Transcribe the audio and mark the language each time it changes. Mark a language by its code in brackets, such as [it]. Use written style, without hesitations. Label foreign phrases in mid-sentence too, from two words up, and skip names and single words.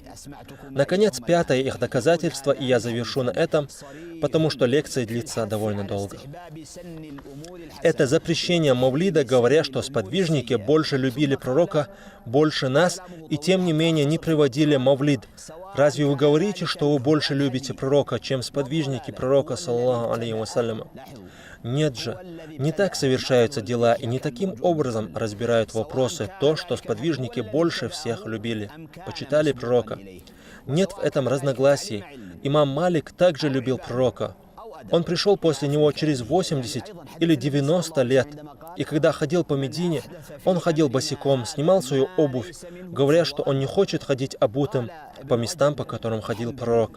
[ru] Наконец, пятое их доказательство, и я завершу на этом, потому что лекция длится довольно долго. Это запрещение Мавлида, говоря, что сподвижники больше любили пророка, больше нас, и тем не менее не приводили Мавлид. Разве вы говорите, что вы больше любите пророка, чем сподвижники пророка, [ar] صلى الله عليه وسلم? [ru] Нет же, не так совершаются дела, и не таким образом разбирают вопросы то, что сподвижники больше всех любили, почитали пророка. Нет в этом разногласий. Имам Малик также любил пророка. Он пришел после него через 80 или 90 лет, и когда ходил по Медине, он ходил босиком, снимал свою обувь, говоря, что он не хочет ходить обутым по местам, по которым ходил пророк.